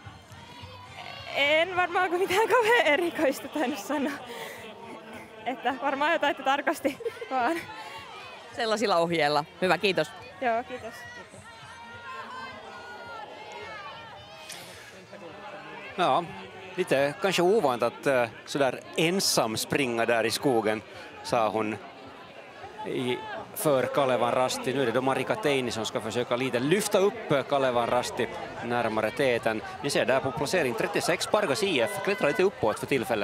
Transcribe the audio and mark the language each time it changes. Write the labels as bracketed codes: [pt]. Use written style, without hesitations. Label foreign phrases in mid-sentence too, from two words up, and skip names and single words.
[fi] En varmaan mitään kauhean erikoista tainnut sanoa. Että varmaan jotain, että tarkasti vaan. Sellaisilla ohjeilla. Hyvä, kiitos. Joo, kiitos. [sv] Ja, lite kanske ovant att sådär ensam springa där i skogen, sa hon för Kalevan Rasti. Nu är det då Marika Teini som ska försöka lite lyfta upp Kalevan Rasti närmare täten. Ni ser där på placering 36, Pargas IF klättrar lite uppåt för tillfället.